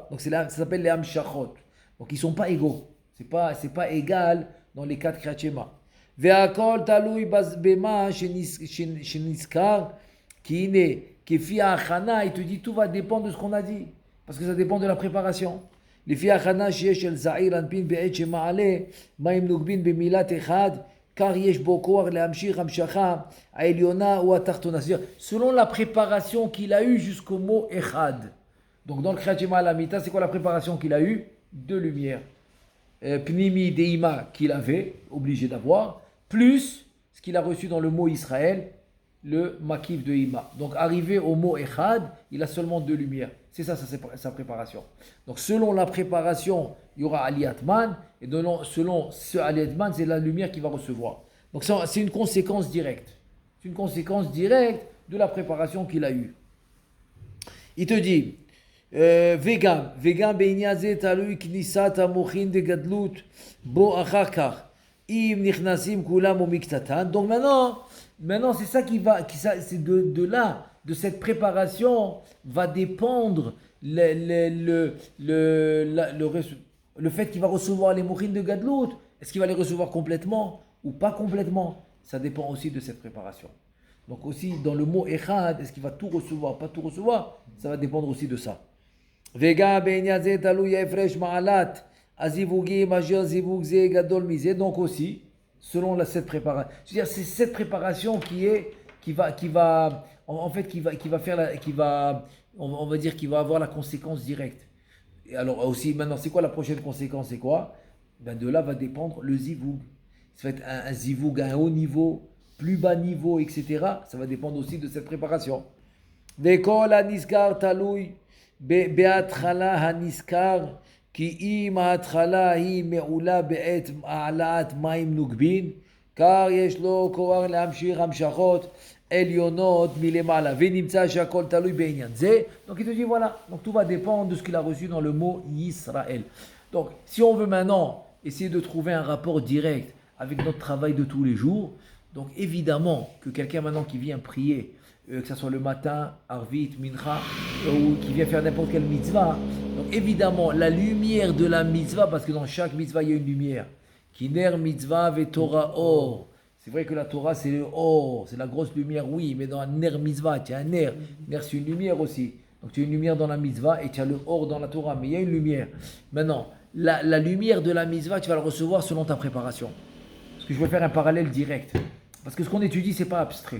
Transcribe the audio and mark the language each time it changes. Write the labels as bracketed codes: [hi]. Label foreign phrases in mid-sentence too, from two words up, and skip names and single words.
[fr] Donc ça s'appelle les amshachot. Donc ils ne sont pas égaux. C'est pas égal dans les quatre [he] קריאת שמע. והכל תלוי במה שנזכר כי הוא כפי ההכנה, [fr] il te dit tout va dépendre de ce qu'on a dit parce que ça dépend de la préparation. [he] לפי ההכנה שיש של זעיר אנפין בעת שמעלה מים נוגבין במילת אחד car יש בו כוח להמשיך המשכה העליונה ou התחתונה. [fr] C'est-à-dire selon la préparation qu'il a eue jusqu'au mot echad. Donc dans le [he] קריאת שמע למיטה, [fr] c'est quoi la préparation qu'il a eue? Deux lumières. [he] פנימי דאימא [fr] qu'il avait, obligé d'avoir, plus ce qu'il a reçu dans le mot Israël, le makif de Ima. Donc arrivé au mot Echad, il a seulement deux lumières. C'est ça sa préparation. Donc selon la préparation, il y aura Aliyatman, et selon ce Aliyatman, c'est la lumière qu'il va recevoir. Donc c'est une conséquence directe. C'est une conséquence directe de la préparation qu'il a eue. Il te dit, [he] וגם בעניין זה תלוי כניסת המוחין דגדלות בו אחר כך אם נכנסים כולם ומקצתן. [fr] Donc maintenant c'est ça c'est de là, de cette préparation va dépendre le fait qu'il va recevoir les mochines de gadlut. Est-ce qu'il va les recevoir complètement ou pas complètement? Ça dépend aussi de cette préparation. Donc aussi dans le mot echad, est-ce qu'il va tout recevoir, pas tout recevoir? Ça va dépendre aussi de ça. [he] וגם בעניין זה תלוי ההפרש מעלת הזיווגים אשר זיווג זה גדול מזה. [fr] Donc aussi selon cette préparation, c'est-à-dire c'est cette préparation qui va on va dire qu'il va avoir la conséquence directe. Et alors aussi maintenant c'est quoi la prochaine conséquence? C'est quoi? Ben de là va dépendre le zivoug. Ça va être un zivoug à un haut niveau, plus bas niveau, etc. Ça va dépendre aussi de cette préparation. [he] וכל הנזכר תלוי בהתחלה הנזכר כי אם ההתחלה היא מעולה בעת העלאת מים נוגבין car יש לו כוח להמשיך המשכות עליונות מלמעלה ונמצא שהכל תלוי בעניין זה. [fr] Donc il te dit voilà, donc tout va dépendre de ce qu'il a reçu dans le mot Yisraël. Donc si on veut maintenant essayer de trouver un rapport direct avec notre travail de tous les jours, donc évidemment que quelqu'un maintenant qui vient prier, que ce soit le matin, Arvit, Mincha, ou qui vient faire n'importe quelle mitzvah. Donc évidemment, la lumière de la mitzvah, parce que dans chaque mitzvah, il y a une lumière. [he] כי נר מצוה ותורה אור. [fr] C'est vrai que la Torah, c'est le or, c'est la grosse lumière, oui, mais dans un [he] נר מצוה, [fr] tu as un ner. Ner, c'est une lumière aussi. Donc tu as une lumière dans la mitzvah et tu as le or dans la Torah, mais il y a une lumière. Maintenant, la lumière de la mitzvah, tu vas la recevoir selon ta préparation. Parce que je vais faire un parallèle direct. Parce que ce qu'on étudie, ce n'est pas abstrait.